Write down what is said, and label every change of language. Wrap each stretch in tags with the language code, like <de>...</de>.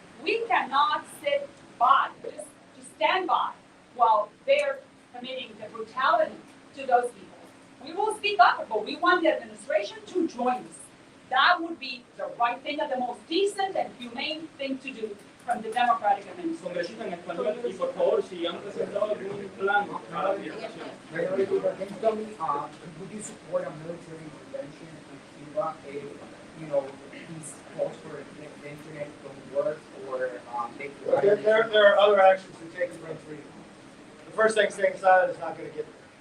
<en>We cannot sit by, just stand by, while they're committing the brutality to those people. We will speak up, but we want the administration to join us. That would be the right thing and the most decent and humane thing to do from the Democratic administration.</en> <es>Congresista en español, y por favor, si han presentado algún plan para la migración.</es> <en>Can you tell me, would you support a military intervention in Cuba if, these calls for the internet don't work, or There are other actions to take to bring freedom. The first thing, staying silent is not going to get there.</en>